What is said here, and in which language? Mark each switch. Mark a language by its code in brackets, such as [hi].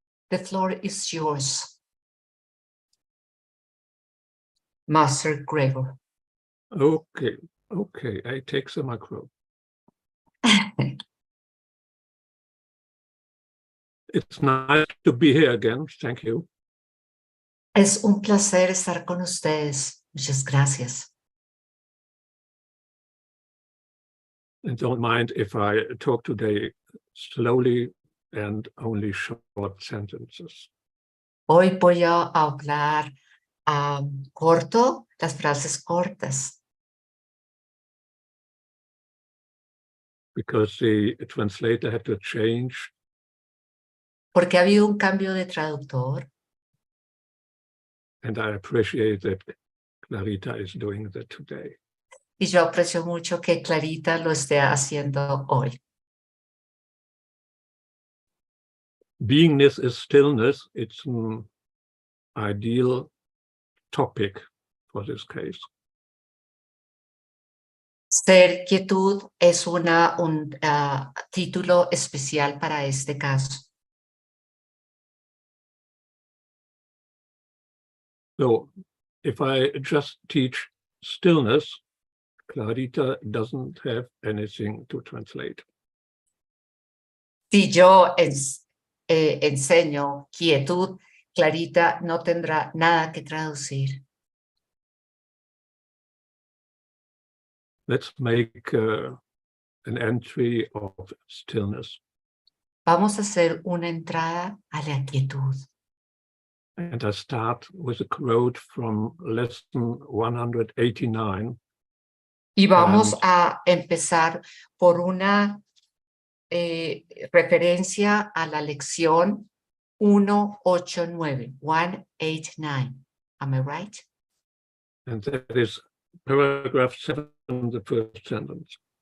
[en] The floor is yours, Master Gregor. Okay, I take the micro. It's nice to be here again. Thank you. [es] Es un placer estar con ustedes. Muchas gracias. [en] And don't mind if I talk today slowly and only short sentences. [es] Hoy voy a hablar corto, las frases cortas, [en] Because the translator had to change, [es] porque ha habido un cambio de traductor [en] and I appreciate that Clarita is doing that today. [es] y yo aprecio mucho que Clarita lo esté haciendo hoy. [en] Beingness is stillness. It's an ideal topic for this case. [es] Ser quietud es un título especial para este caso. [en] So if I just teach stillness, Clarita doesn't have anything to translate. [es] Si yo enseño quietud, Clarita no tendrá nada que traducir. [en] Let's make an entry of stillness. [es] Vamos a hacer una entrada a la quietud. [en] And I start with a quote from lesson 189. [es] Y vamos a empezar por una referencia a la lección 189. [en] 189. Am I right? And that is paragraph 7, the first sentence.